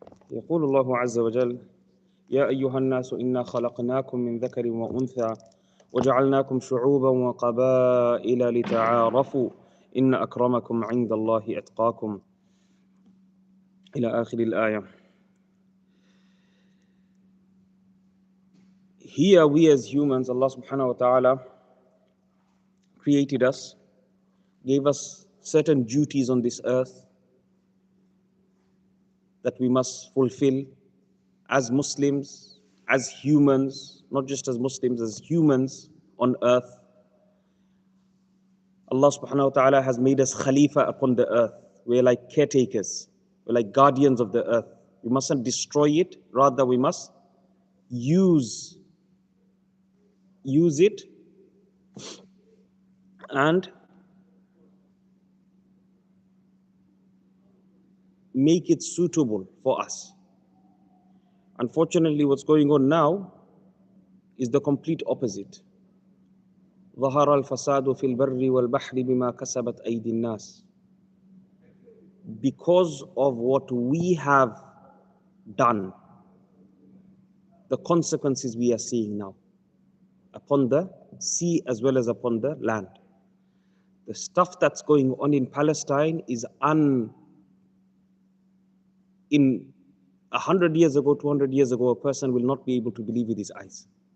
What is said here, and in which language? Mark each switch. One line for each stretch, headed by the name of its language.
Arabic: يقول الله عز وجل: يا أيها الناس إنا خلقناكم من ذكر وأنثى وجعلناكم شعوبا وقبائل لتعارفوا إن أكرمكم عند الله أتقاكم إلى آخر الآية.
English: Here we as humans, Allah subhanahu wa ta'ala created us, gave us certain duties on this earth that we must fulfill as Muslims, as humans, not just as Muslims, as humans on earth. Allah subhanahu wa ta'ala has made us Khalifa upon the earth. We're like caretakers, we're like guardians of the earth. We mustn't destroy it, rather we must use it and make it suitable for us. Unfortunately, what's going on now is the complete opposite.
Arabic: ظهر الفساد في البر والبحر بما كسبت أيدي الناس.
English: Because of what we have done, the consequences we are seeing now upon the sea as well as upon the land. The stuff that's going on in Palestine is in 100 years ago, 200 years ago, a person will not be able to believe with his eyes.